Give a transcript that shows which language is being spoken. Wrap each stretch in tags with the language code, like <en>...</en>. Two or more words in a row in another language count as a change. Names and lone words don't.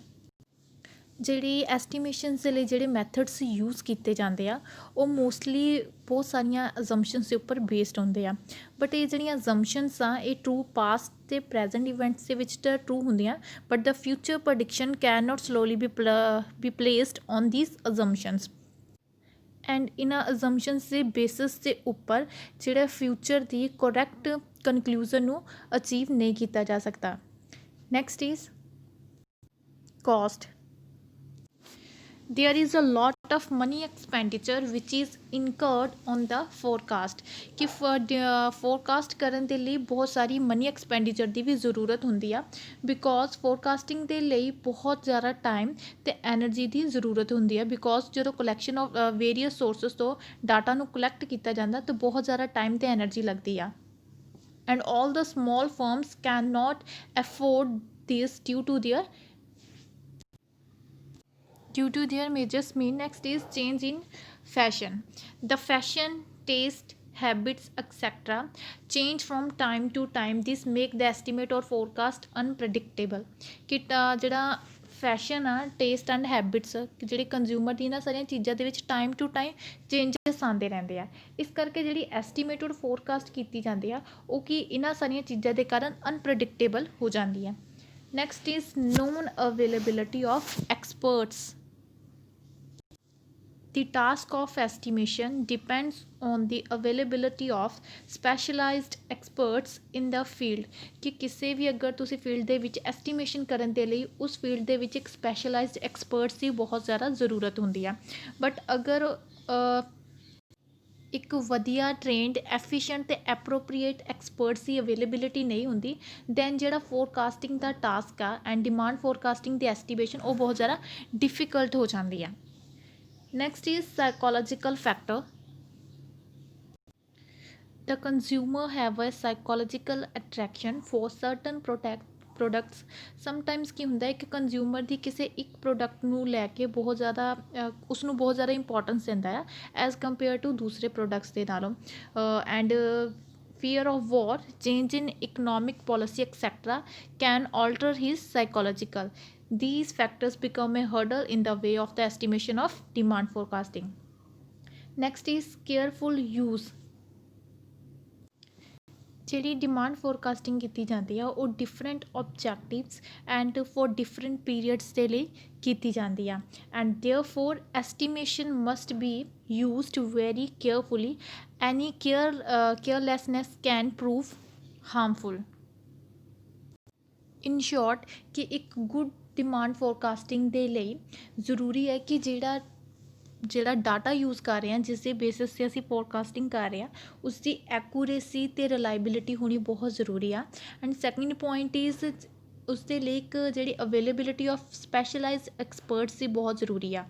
<pa>ਜਿਹੜੀ ਐਸਟੀਮੇਸ਼ਨਸ ਦੇ ਲਈ ਜਿਹੜੇ</pa> <en>methods use</en> <pa>ਕੀਤੇ ਜਾਂਦੇ ਆ ਉਹ ਮੋਸਟਲੀ ਬਹੁਤ ਸਾਰੀਆਂ ਅਜ਼ੰਪਸ਼ਨਸ ਦੇ ਉੱਪਰ ਬੇਸਡ ਹੁੰਦੇ ਆ, ਬਟ ਇਹ ਜਿਹੜੀਆਂ ਅਜ਼ੰਪਸ਼ਨਸ ਆ ਇਹ</pa> <en>true past</en> <pa>ਅਤੇ</pa> <en>present events</en> <pa>ਦੇ ਵਿੱਚ ਤਾਂ ਟਰੂ ਹੁੰਦੀਆਂ,</pa> <en>but the future prediction can not solely be placed on these assumptions.</en> <pa>ਐਂਡ ਇਹਨਾਂ ਅਜ਼ੰਪਸ਼ਨਸ ਦੇ ਬੇਸਿਸ ਦੇ ਉੱਪਰ ਜਿਹੜਾ ਫਿਊਚਰ ਦੀ</pa> <en>correct conclusion</en> <pa>ਨੂੰ ਅਚੀਵ ਨਹੀਂ ਕੀਤਾ ਜਾ ਸਕਦਾ।</pa> <en>next is cost. There is a lot of money expenditure which is incurred on the forecast.</en> <pa>ਕਿ ਫੋਰਕਾਸਟ ਕਰਨ ਦੇ ਲਈ ਬਹੁਤ ਸਾਰੀ</pa> <en>money expenditure</en> <pa>ਦੀ ਵੀ ਜ਼ਰੂਰਤ ਹੁੰਦੀ ਆ, ਬਿਕੋਜ਼ ਫੋਰਕਾਸਟਿੰਗ ਦੇ ਲਈ ਬਹੁਤ ਜ਼ਿਆਦਾ ਟਾਈਮ ਅਤੇ ਐਨਰਜੀ ਦੀ ਜ਼ਰੂਰਤ ਹੁੰਦੀ ਆ। ਬਿਕੋਜ਼ ਜਦੋਂ</pa> <en>collection of various sources</en> <pa>ਤੋਂ ਡਾਟਾ ਨੂੰ ਕਲੈਕਟ ਕੀਤਾ ਜਾਂਦਾ ਤਾਂ ਬਹੁਤ ਜ਼ਿਆਦਾ ਟਾਈਮ ਅਤੇ ਐਨਰਜੀ ਲੱਗਦੀ ਆ।</pa> <en>and all the small firms cannot afford this due to their measures mean. Next is change in fashion. The fashion taste habits, etc. change from time to time. This make the estimate or forecast unpredictable.</en> <pa>ਕਿ ਜਿਹੜਾ ਫੈਸ਼ਨ ਆ,</pa> <en>taste and habits</en> <pa>ਜਿਹੜੇ ਕੰਜ਼ਿਊਮਰ ਦੀ ਇਹਨਾਂ ਸਾਰੀਆਂ ਚੀਜ਼ਾਂ ਦੇ ਵਿੱਚ</pa> <en>time to time changes</en> <pa>ਆਉਂਦੇ ਰਹਿੰਦੇ ਆ। ਇਸ ਕਰਕੇ ਜਿਹੜੀ</pa> <en>estimate or forecast</en> <pa>ਕੀਤੀ ਜਾਂਦੀ ਆ ਉਹ ਕੀ ਇਹਨਾਂ ਸਾਰੀਆਂ ਚੀਜ਼ਾਂ ਦੇ ਕਾਰਨ ਅਨਪ੍ਰੈਡਿਕਟੇਬਲ ਹੋ ਜਾਂਦੀ ਆ।</pa> <en>next is non availability of experts. The task of estimation depends on the availability of specialized experts in the field।</en> <pa>ਕਿ ਕਿਸੇ ਵੀ ਅਗਰ ਤੁਸੀਂ ਫੀਲਡ ਦੇ ਵਿੱਚ ਐਸਟੀਮੇਸ਼ਨ ਕਰਨ ਦੇ ਲਈ ਉਸ ਫੀਲਡ ਦੇ ਵਿੱਚ ਇੱਕ</pa> <en>specialized experts</en> <pa>ਦੀ ਬਹੁਤ ਜ਼ਿਆਦਾ ਜ਼ਰੂਰਤ ਹੁੰਦੀ ਆ। ਬਟ ਅਗਰ ਇੱਕ ਵਧੀਆ</pa> <en>trained efficient</en> <pa>ਅਤੇ</pa> <en>appropriate experts</en> <pa>ਦੀ ਅਵੇਲੇਬਿਲਿਟੀ ਨਹੀਂ ਹੁੰਦੀ ਦੈਨ ਜਿਹੜਾ ਫੋਰਕਾਸਟਿੰਗ ਦਾ ਟਾਸਕ ਆ</pa> <en>and demand forecasting</en> <pa>ਦੀ ਐਸਟੀਮੇਸ਼ਨ ਉਹ ਬਹੁਤ ਜ਼ਿਆਦਾ ਡਿਫੀਕਲਟ ਹੋ ਜਾਂਦੀ ਆ।</pa> <en>Next is psychological factor. The consumer have a psychological attraction for certain products.</en> <pa>Sometimes ਕੀ ਹੁੰਦਾ ਹੈ ਕਿ ਕੰਜ਼ਿਊਮਰ ਦੀ ਕਿਸੇ ਇੱਕ ਪ੍ਰੋਡਕਟ ਨੂੰ ਲੈ ਕੇ ਬਹੁਤ ਜ਼ਿਆਦਾ ਉਸਨੂੰ ਬਹੁਤ ਜ਼ਿਆਦਾ ਇੰਪੋਰਟੈਂਸ ਦਿੰਦਾ ਆ</pa> <en>as compare to</en> <pa>ਦੂਸਰੇ ਪ੍ਰੋਡਕਟਸ ਦੇ ਨਾਲੋਂ।</pa> <en>ਐਂਡ fear of war, change in economic policy, etc. can alter his psychological. These factors become a hurdle in the way of the estimation of demand forecasting. Next is careful use.</en> <pa>ਜਿਹੜੀ</pa> <en>demand forecasting</en> <pa>ਕੀਤੀ ਜਾਂਦੀ ਆ ਉਹ</pa> <en>different objectives and for different periods</en> <pa>ਦੇ ਲਈ ਕੀਤੀ ਜਾਂਦੀ ਆ</pa> <en>and therefore estimation must be used very carefully. ਐਨੀ carelessness can prove harmful. in short</en> <pa>ਕਿ ਇੱਕ</pa> <en>good demand forecasting</en> <pa>ਦੇ ਲਈ ਜ਼ਰੂਰੀ ਹੈ ਕਿ ਜਿਹੜਾ</pa> <en>data use</en> <pa>ਕਰ ਰਹੇ ਹਾਂ ਜਿਸ ਦੇ ਬੇਸਿਸ 'ਤੇ ਅਸੀਂ ਫੋਰਕਾਸਟਿੰਗ ਕਰ ਰਹੇ ਹਾਂ ਉਸਦੀ ਐਕੂਰੇਸੀ ਅਤੇ ਰਿਲਾਈਬਿਲਿਟੀ ਹੋਣੀ ਬਹੁਤ ਜ਼ਰੂਰੀ ਆ।</pa> <en>and second point is</en> <pa>ਉਸਦੇ ਲਈ ਇੱਕ ਜਿਹੜੀ</pa> <en>availability of specialized experts</en> <pa>ਦੀ ਬਹੁਤ ਜ਼ਰੂਰੀ ਆ।</pa>